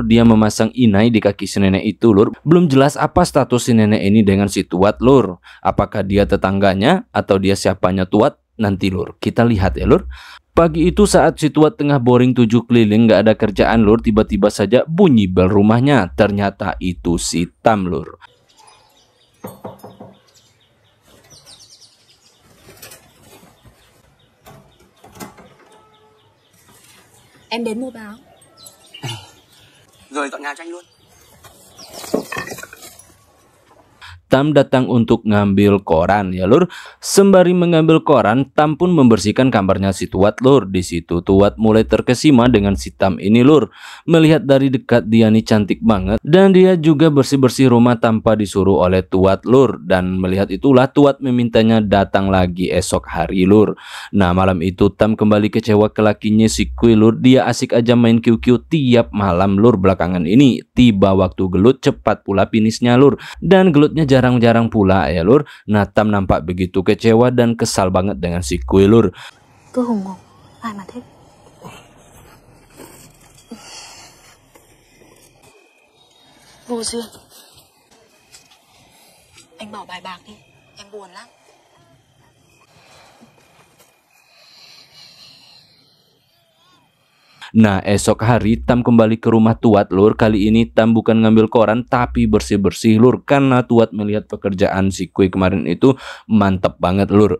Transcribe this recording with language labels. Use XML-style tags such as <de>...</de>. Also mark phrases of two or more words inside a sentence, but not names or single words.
<id>Dia memasang inai di kaki si nenek itu lur. Belum jelas apa status si nenek ini dengan si Tuat lur. Apakah dia tetangganya atau dia siapanya Tuat? Nanti lur kita lihat ya lur. Pagi itu saat si Tuat tengah boring 7 keliling nggak ada kerjaan lur, tiba-tiba saja bunyi bel rumahnya. Ternyata itu si Tam lur.</id> <vi>Em đến mua báo. Rồi dọn nhà cho anh luôn.</vi> <id>Tam datang untuk ngambil koran ya lur. Sembari mengambil koran, Tam pun membersihkan kamarnya si Tuat lur. Di situ Tuat mulai terkesima dengan si Tam ini lur. Melihat dari dekat dia nih cantik banget, dan dia juga bersih-bersih rumah tanpa disuruh oleh Tuat lur. Dan melihat itulah Tuat memintanya datang lagi esok hari lur. Nah malam itu Tam kembali kecewa ke lakinya si Kui lur. Dia asik aja main QQ tiap malam lur. Belakangan ini tiba waktu gelut, cepat pula finisnya lur. Dan gelutnya jarang-jarang pula ya lur. Nah Tam nampak begitu kecewa dan kesal banget dengan si Kui lur.</id> <vi>Cứ hùng hục, ai mà thích. Vô duyên. Anh bỏ bài bạc đi, em buồn lắm.</vi> <id>Nah esok hari Tam kembali ke rumah Tuat lur. Kali ini Tam bukan ngambil koran tapi bersih-bersih lur. Karena Tuat melihat pekerjaan si Kui kemarin itu mantap banget lur.</id>